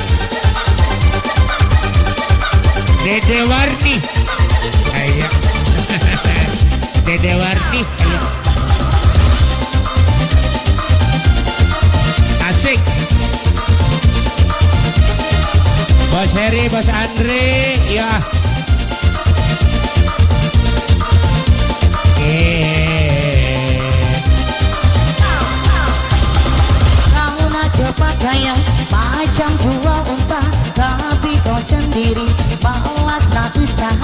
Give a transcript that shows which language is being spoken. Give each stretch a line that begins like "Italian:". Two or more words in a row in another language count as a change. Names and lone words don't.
Indonesian: Dede Warni, ayo. Dede Warni, ayo. Asik. Bos Heri, Bos Andre, ya.
Malay: Kau nak cepat kaya macam jual unta, tapi kau sendiri malas nak usaha.